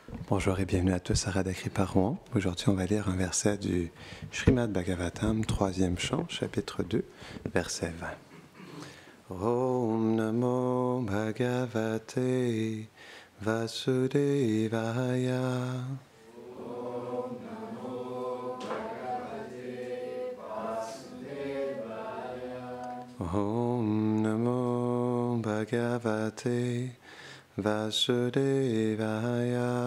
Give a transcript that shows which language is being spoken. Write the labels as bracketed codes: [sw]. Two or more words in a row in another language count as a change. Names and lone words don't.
[fr] Bonjour et bienvenue à tous à Radha Kripa Rouen. Aujourd'hui, on va lire un verset du Srimad Bhagavatam, 3e chant, chapitre 2, verset 20. [sa] Om Namo Bhagavate Vasudevaya. Om Namo Bhagavate Vasudevaya. Om Namo Bhagavate Vasudevaya.